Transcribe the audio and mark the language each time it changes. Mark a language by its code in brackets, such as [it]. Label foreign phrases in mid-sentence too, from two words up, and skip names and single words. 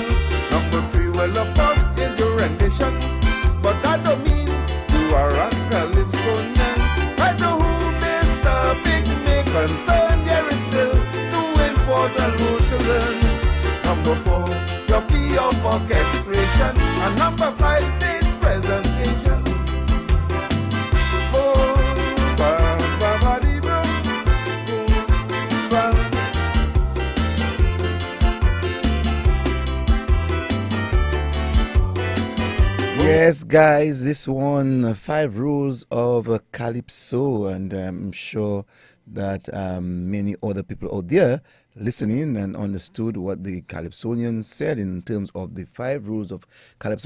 [en] Number 3, well, of course, is your rendition. But that don't mean you are a Calypsonian. I know who this topic may concern. There is still 2 important rules to learn. Number 4, your key of orchestration. And number 5, stage presentation. Oh, ba, ba, ba, dee, ba, ba. Yes, guys, this one, 5 rules of Calypso, and I'm sure that many other people out there listening and understood what the Calypsonian said in terms of the 5 rules of Calypso.